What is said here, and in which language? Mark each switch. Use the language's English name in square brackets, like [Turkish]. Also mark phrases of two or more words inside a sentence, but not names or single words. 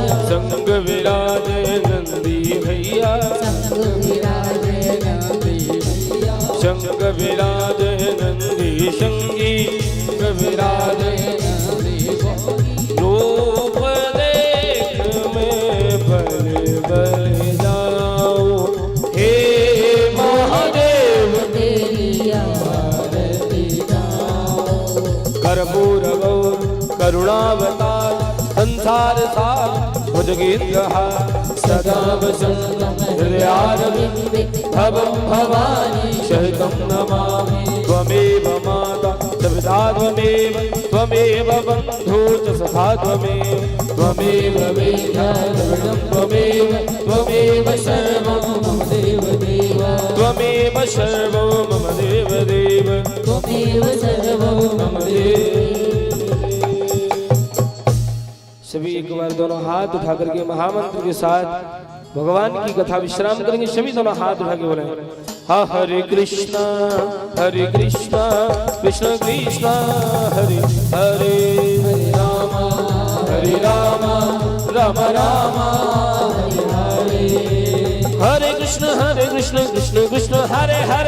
[Hindi] संग विराजे नंदी भैया, संग विराजे नंदी भैया, संग विराजे नंदी संगी, संग विराजे नंदी संगी। रूप देख में बल बल जाऊं, हे महादेव तेरी आरती गाऊं। [Sanskrit] कर्पूर गौर करुणावतार संसार सार भुजगेन्द्रः सदा वसन्तं हृदयारविन्दे भवं भवानी शरणं नमामि। त्वमेव माता सविता त्वमेव बन्धु च सखा त्वमेव वेदान्तर्वणं त्वमेव सर्वं मम देवदेव त्वमेव सर्वं मम देवदेव त्वमेव सर्वं मम देव। [Hindi] सभी एक बार दोनों हाथ उठा करके महामंत्र के साथ भगवान की कथा विश्राम करेंगे। सभी दोनों हाथ उठा के बोले [Sanskrit] हरे कृष्णा कृष्ण कृष्ण हरे हरे, हरे राम राम राम हरे हरे, हरे कृष्ण कृष्ण कृष्ण हरे हरे,